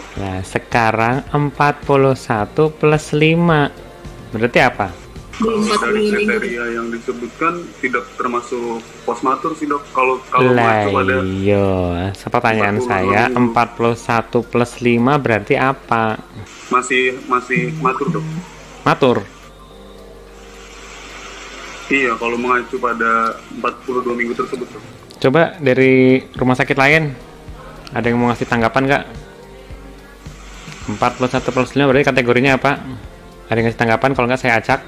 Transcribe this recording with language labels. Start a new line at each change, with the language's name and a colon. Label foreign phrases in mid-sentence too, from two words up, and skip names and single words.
Indonesian: Nah, sekarang 41 plus 5. Berarti apa? Dari kriteria yang disebutkan tidak termasuk postmatur sih dok. Kalau mengacu pada iya, pertanyaan 42 saya, minggu. 41 plus 5 berarti apa? masih matur dok. Matur. Iya, kalau mengacu pada 42 minggu tersebut dok. Coba dari rumah sakit lain, ada yang mau ngasih tanggapan nggak? 41 plus 5 berarti kategorinya apa? Ada yang ngasih tanggapan? Kalau nggak saya acak.